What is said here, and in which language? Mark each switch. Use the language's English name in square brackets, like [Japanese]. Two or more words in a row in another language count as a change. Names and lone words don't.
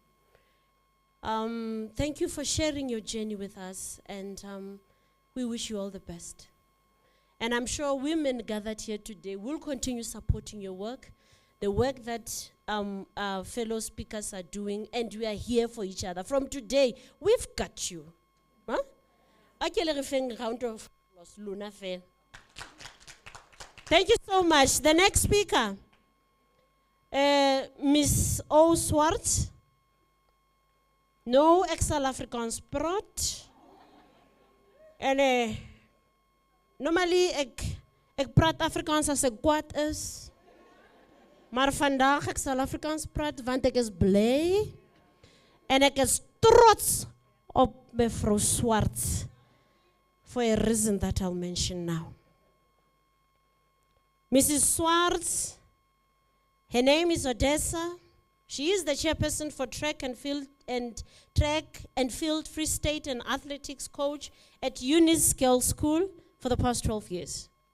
[English] Thank you for sharing your journey with us, and we wish you all the best. And I'm sure women gathered here today will continue supporting your work. the work that our fellow speakers are doing, and we are here for each other. From today, we've got you. Huh? [Southern Sotho] Akele re feng [English] round of applause, Luna Fair. Thank you so much. The next speaker, Miss O. Swartz. [Afrikaans] No ex-South Afrikaans praat. En normally ek praat Afrikaans as ek kwaad is. Maar vandaag ek South Afrikaans praat want ek is bly en ek is trots op mevrou Swartz [English] for a reason that I'll mention now. Mrs. Swartz, her name is Odessa. She is the chairperson for track and field Free State and athletics coach at Eunice Girls School for the past 12 years.